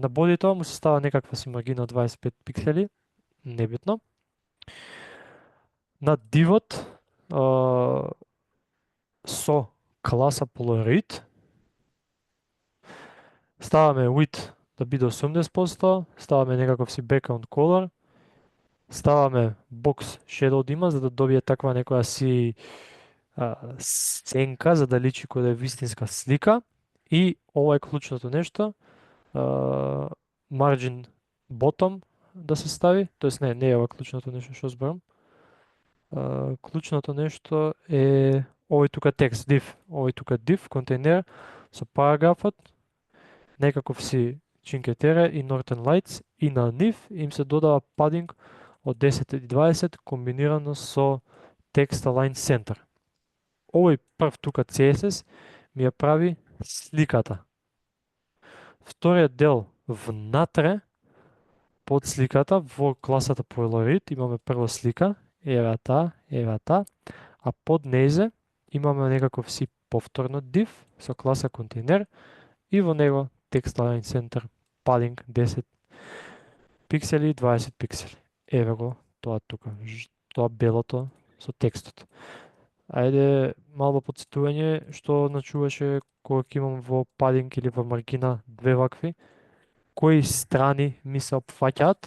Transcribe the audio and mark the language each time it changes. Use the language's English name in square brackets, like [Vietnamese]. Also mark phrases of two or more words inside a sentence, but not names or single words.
[Macedonian] На бодито му се става некаква си маргина од 25 пиксели, небитно. На дивот со класа Polaroid ставаме width да биде 80%, ставаме некаков си [English] background color, [Macedonian] ставаме [English] box shadow [Macedonian] да има за да добие таква некоја си сенка за да личи кој да е вистинска слика и ова е клучното нешто, [English] margin bottom [Macedonian] да се стави, тоест не е ова клучното нешто што зборам. Клучното нешто е овој тука текст, div, овој тука div, контейнер со параграфот, некаков си Cinque Terre и Northern Lights и на нив им се додава падинг од 10 и 20 комбинирано со [English] text align center. [Macedonian] Овој прв тука CSS ми ја прави сликата. Вториот дел внатре под сликата во класата Polaroid имаме прва слика, ева таа, а под нејзе имаме некаков си повторно div со класа контейнер и во него [English] text align center padding [Macedonian] 10 пиксели и 20 пиксели. Еве го тоа тука, тоа белото со текстот. Ајде мало подсетување што начуваше кога ќе имам во padding или во маргина две вакви. Кои страни ми се опфаќаат?